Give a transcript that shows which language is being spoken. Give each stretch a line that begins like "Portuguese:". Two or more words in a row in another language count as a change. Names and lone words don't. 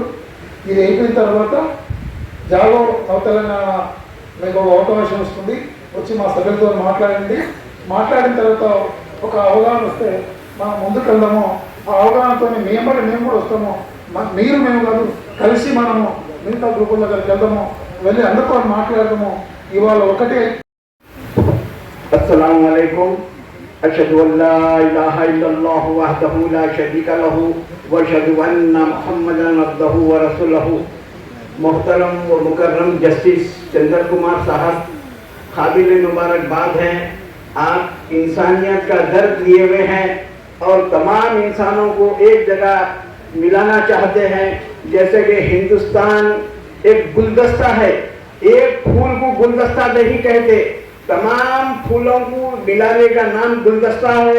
Telugu: ఇది అయిపోయిన తర్వాత జాగో నవ తెలంగాణ మీకు ఒక అవకాశం వస్తుంది, వచ్చి మా సభ్యులతో మాట్లాడిన తర్వాత ఒక అవగాహన వస్తే మనం ముందుకెళ్దాము. ఆ అవగాహనతో మేము కూడా వస్తాము. మేము కాదు, కలిసి మనము మిగతా గ్రూపుల దగ్గరికి వెళ్దాము, వెళ్ళి అందరితో మాట్లాడదాము. ఇవాళ ఒకటే.
Arabic: السلام عليكم. أشهد أن لا إله إلا الله وحده لا شريك له وأشهد أن محمدا عبده ورسوله.
Urdu: محترم و مکرم جسٹس چندر کمار صاحب، قابل مبارکباد ہیں. آپ انسانیت کا درد لیے ہوئے ہیں اور تمام انسانوں کو ایک جگہ ملانا چاہتے ہیں. جیسے کہ ہندوستان ایک گلدستہ ہے، ایک پھول کو گلدستہ نہیں کہتے، تمام پھولوں کو ملانے کا نام گلدستہ ہے.